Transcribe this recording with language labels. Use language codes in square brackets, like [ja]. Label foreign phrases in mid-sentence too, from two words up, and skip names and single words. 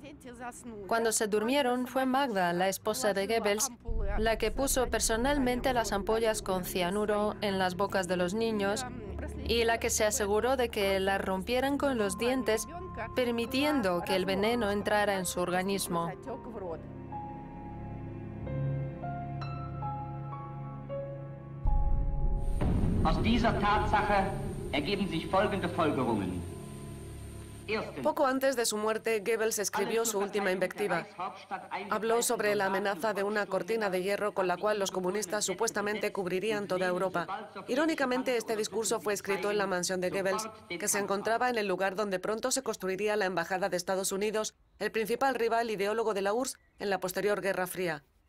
[es] Cuando se durmieron, fue Magda, la esposa de Goebbels, la que puso personalmente las ampollas con cianuro en las bocas de los niños y la que se aseguró de que las rompieran con los dientes, permitiendo que el veneno entrara en su organismo. [de] Aus dieser Tatsache ergeben sich folgende Folgerungen. [es] Poco antes de su muerte, Goebbels escribió su última invectiva. Habló sobre la amenaza de una cortina de hierro con la cual los comunistas supuestamente cubrirían toda Europa. Irónicamente, este discurso fue escrito en la mansión de Goebbels, que se encontraba en el lugar donde pronto se construiría la Embajada de Estados Unidos, el principal rival ideólogo de la URSS en la posterior Guerra Fría.